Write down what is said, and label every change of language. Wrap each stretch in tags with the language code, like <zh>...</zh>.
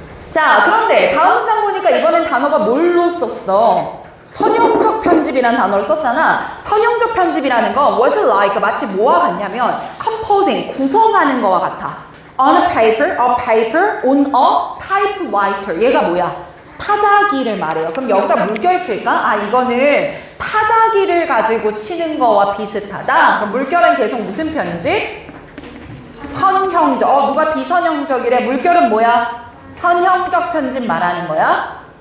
<ko>자, 그런데 다음 문장 보니까 이번엔 단어가 뭘로 썼어? 선형적 편집이라는 단어를 썼잖아. 선형적 편집이라는 건</ko> <en>what's it like?</en> <ko>마치 뭐와 같냐면 composing, 구성하는 거와 같아.</ko> <en>on a paper, on a typewriter.</en> <ko>얘가 뭐야? 타자기를 말해요. 그럼 여기다 물결 칠까? 아, 이거는 타자기를 가지고 치는 거와 비슷하다. 그럼 물결은 계속 무슨 편집? 선형적. 누가 비선형적이래? 물결은 뭐야? 선형적 편집 말하는 거야.</ko>